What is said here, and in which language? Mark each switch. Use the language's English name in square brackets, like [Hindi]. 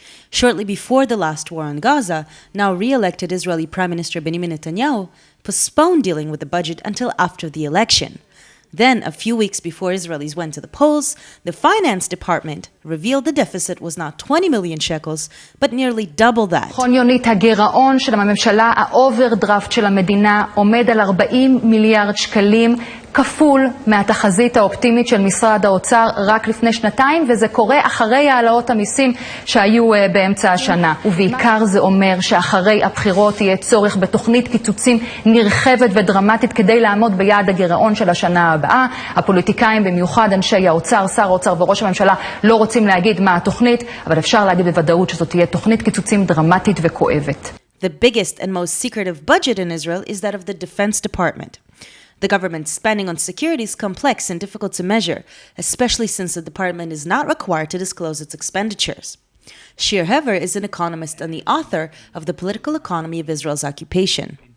[English] Shortly before the last war on Gaza, now re-elected Israeli Prime Minister Benjamin Netanyahu postponed dealing with the budget until after the election. Then, a few weeks before Israelis went to the polls, the finance department revealed the deficit was not 20 million shekels, but nearly double that. [Hebrew] חוניונית הגירעון של הממשלה, האוברדרפט של המדינה, עומד על 40 מיליארד שקלים, כפול מהתחזית האופטימית של משרד האוצר רק לפני שנתיים, וזה קורה אחרי העלאות המיסים שהיו באמצע השנה. ובעיקר זה אומר שאחרי הבחירות יהיה צורך בתוכנית קיצוצים נרחבת ודרמטית כדי לעמוד ביעד הגירעון של השנה הבאה. הפוליטיקאים, במיוחד אנשי האוצר, שר האוצר וראש הממשלה, לא רוצים להגיד מה התוכנית, אבל אפשר להגיד בוודאות שזאת תהיה תוכנית קיצוצים דרמטית וכואבת. [English] The biggest and most secretive budget in Israel is that of the Defense Department. The government's spending on security is complex and difficult to measure, especially since the department is not required to disclose its expenditures. Shir Hever is an economist and the author of The Political Economy of Israel's Occupation.